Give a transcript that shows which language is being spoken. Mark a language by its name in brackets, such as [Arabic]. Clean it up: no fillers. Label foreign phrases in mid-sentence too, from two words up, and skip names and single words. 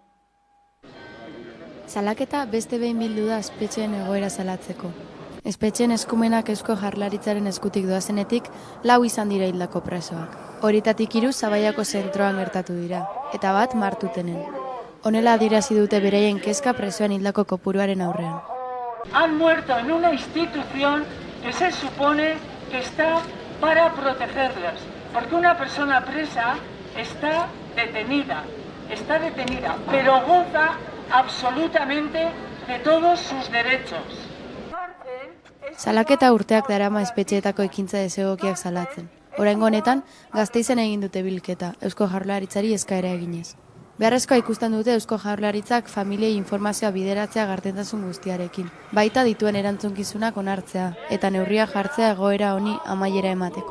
[Basque] Salaketa beste behin bildu da espetxeen egoera salatzeko. Espetxeen eskumenak Eusko Jaurlaritzaren eskutik doazenetik 4 izan dira hildako presoak. Horietatik 3 Zabaiako zentroan gertatu dira, eta bat Martutenen. Honela adierazi dute beraien kezka presoen hildako kopuruaren aurrean. [Spanish] Han muerto en una institución que se supone que está para protegerlas, porque una persona presa está detenida, pero goza absolutamente de todos sus derechos. [Basque] Salaketa urteak darama espetxeetako ekintza desegokiak salatzen. Oraingo honetan, Gasteizen egin dute bilketa, Eusko Jaurlaritzari eskaera eginez. Beharrezkoa ikusten dute Eusko Jaurlaritzak familiei informazioa bideratzea gardentasun guztiarekin. Baita dituen erantzunkizunak onartzea, eta neurria jartzea egoera honi amaiera emateko.